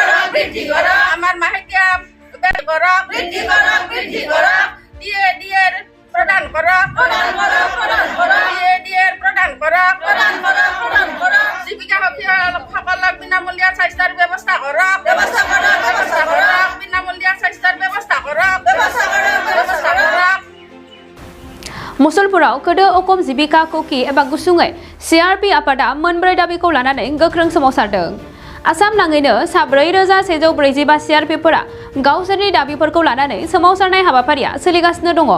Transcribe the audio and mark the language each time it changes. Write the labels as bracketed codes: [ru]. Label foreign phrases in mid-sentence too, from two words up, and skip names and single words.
[as] বৃদ্ধি করক আমার মাহেকিয়া করক বৃদ্ধি করক বৃদ্ধি করক ডিএর প্রদান করক প্রদান করক প্রদান করক ডিএর প্রদান করক প্রদান করক প্রদান করক জীবিকা সকলক বিনামূলীয়া স্বাস্থ্যৰ ব্যৱস্থা কৰক ব্যৱস্থা কৰক ব্যৱস্থা কৰক বিনামূলীয়া স্বাস্থ্যৰ ব্যৱস্থা কৰক ব্যৱস্থা কৰক ব্যৱস্থা কৰক [brx] मुसलपुराव गोदो अकम जीबिका कौकि एबा गुसुङै CRP आफादा मोनब्रै दाबिखौ लानानै गोख्रों सोमावसारदों। आसाम नाङैनो सा 4145 CRPफोरा गावसोरनि दाबिफोरखौ लानानै सोमावसारनाय हाबाफारिया सोलिगासिनो दङ।